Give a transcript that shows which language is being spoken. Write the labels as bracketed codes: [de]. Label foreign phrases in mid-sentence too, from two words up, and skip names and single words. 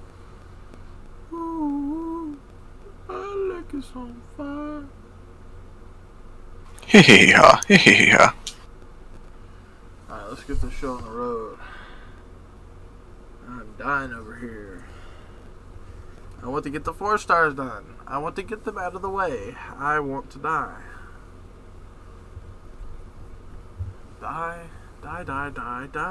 [en] Ooh, my leg is on fire. Hee-hee-ha, hee-hee-ha. Alright, let's get this show on the road. I'm dying over here. I want to get the 4 stars done. I want to get them out of the way. I want to die. Die, die, die, die, die.